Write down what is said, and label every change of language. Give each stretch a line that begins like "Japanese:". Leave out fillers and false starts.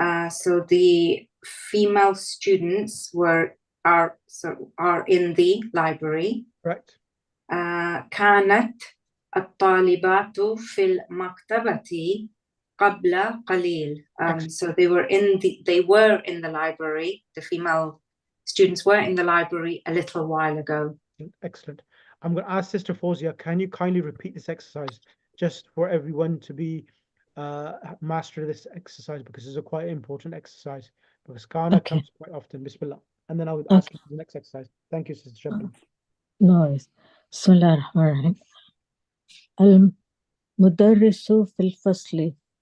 English: So the female students are in the library. Right.
Arabic: كانت الطالبات في المكتبة قبل قليل.
English: So they were in the library. The female students were in the library a little while ago. Excellent. I'm going to ask Sister Fawzia, can you kindly repeat this exercise just for everyone to be master this exercise, because it's a quite important exercise, because kana comes quite often. Bismillah. And then I would ask you for the next exercise. Thank you, Sister Shabna. Nice.
Arabic: بسم الله الرحمن الرحيم. المدرس في الفصل